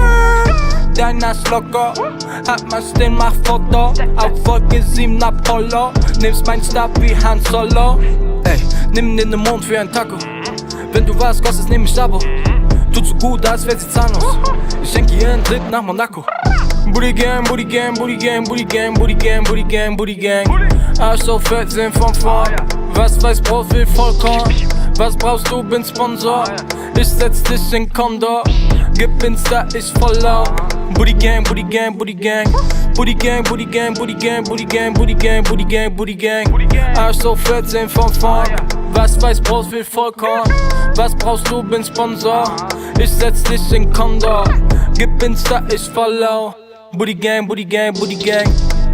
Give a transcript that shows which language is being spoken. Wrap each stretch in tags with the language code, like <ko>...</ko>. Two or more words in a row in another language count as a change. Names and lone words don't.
<de>Dein Arsch locker, hat man den mach Foto. Auf Wolke 7 Apollo. Nimmst mein Stab wie Han Solo. Ey, nimm den Mond für ein Taco. Wenn du was kostest, nehm ich Abo. Tut so gut, als wär sie zahnlos. Ich schenke ihr einen Trip nach Monaco.</de> <en>Booty Gang, Booty Gang, Booty Gang, Booty Gang, Booty Gang, Booty Gang, Booty Gang.</en> <de>Arsch so fett, sehen von vorn. Was Weissbrot will Vollkorn. Was brauchst du, bin Sponsor. Ich setz dich in Condor. Gib Insta, ich follow.</de> <en>Booty Gang, Booty Gang, Booty Gang. Booty Gang, Booty Gang, Booty Gang, Booty Gang, Booty Gang, Booty Gang, Booty Gang.</en> <de>Arsch so fett, sehen von vorn. Was Weissbrot will Vollkorn. Was brauchst du, bin Sponsor. Ich setz dich in Condor. Gib Insta, ich follow.</de> <en>Booty Gang, Booty Gang, Booty Gang.</en>